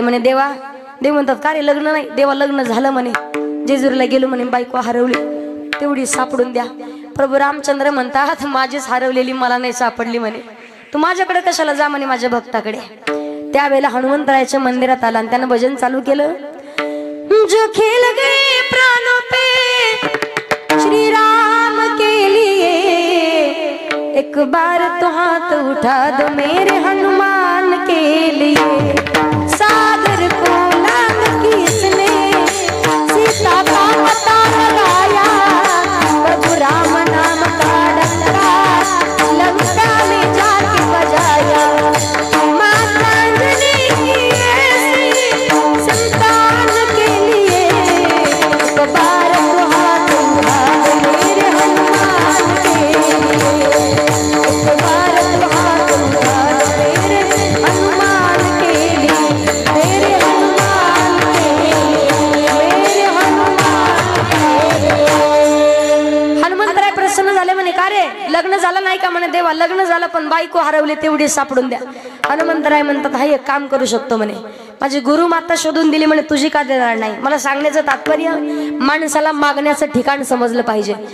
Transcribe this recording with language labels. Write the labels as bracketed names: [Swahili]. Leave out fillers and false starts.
[Marathi] म्हणे देवा, देव म्हणतात का रे लग्न नाही? देवा लग्न झालं म्हणे, जेजुरीला गेलो म्हणे, बायको हरवली, तेवढी सापडून द्या. प्रभू रामचंद्र म्हणतात माझीच हरवलेली मला नाही सापडली म्हणे, तू माझ्याकडे कशाला जा म्हणे माझ्या भक्ताकडे. त्यावेळेला हनुमंतरायाच्या मंदिरात आला आणि त्यानं भजन चालू केलं. [Hindi] जो खेल गए प्राणों पे श्री राम के लिए, एक बार तो हाथ उठा दो मेरे हनुमान के लिए. सागर को लांग किसने सीता का पता लगाया, प्रभु राम नाम का डंका लंका में जाके बजाया. माता अंजनी की ऐसी संतान के लिए, एक बार तो हाथ उठा दो मेरे हनुमान के लिए, एक बार तो हाथ उठा दो मेरे हनुमान के लिए, मेरे हनुमान के लिए, मेरे हनुमान के लिए. [Marathi] हनुमंतराय प्रसन्न झाले. म्हणे का रे लग्न झालं नाही का? म्हणे देवा लग्न झालं, पण बायको हरवली, तेवढी सापडून द्या. हनुमंतराय म्हणतात हा एक काम करू शकतो म्हणे, माझी गुरु माता शोधून दिली म्हणे, तुझी का देणार नाही? मला सांगण्याचं तात्पर्य माणसाला मागण्याचं ठिकाण समजलं पाहिजे.